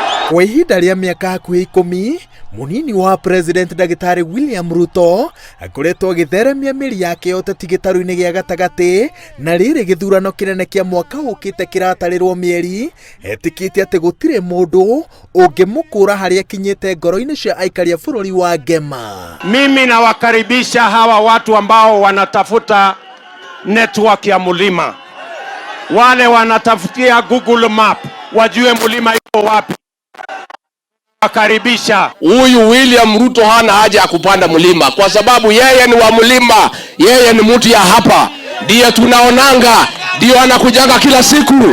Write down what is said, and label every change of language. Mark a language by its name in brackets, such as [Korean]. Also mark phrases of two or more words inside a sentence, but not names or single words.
[Kikuyu] Kwa ihinda rĩa mĩaka hakuhĩ 10, munini wa President Dagitari William Ruto akoretwo agĩtheremia mĩri yake ũteti gĩtarũ-inĩ gĩa gatagatĩ, na rĩrĩ gĩthurano kĩnene kĩa mwaka ũkĩte kĩratarĩrwo mĩeri, etĩkĩtie atĩ gũtirĩ mũndũ ũngĩmũkũra harĩa kinyĩte ngoro-inĩ cia aikari a bũrũri wa Ngema. [Swahili] Mimi nawakaribisha hawa watu ambao wanatafuta network ya mlima, wale wanatafutia Google Map wajue mlima iko wapi. Wakaribisha. Huyu William Ruto hana haja ya kupanda mlima kwa sababu yeye ni wa mlima, yeye ni mtu ya hapa, ndiye tunaonanga, ndio anakujaga kila siku.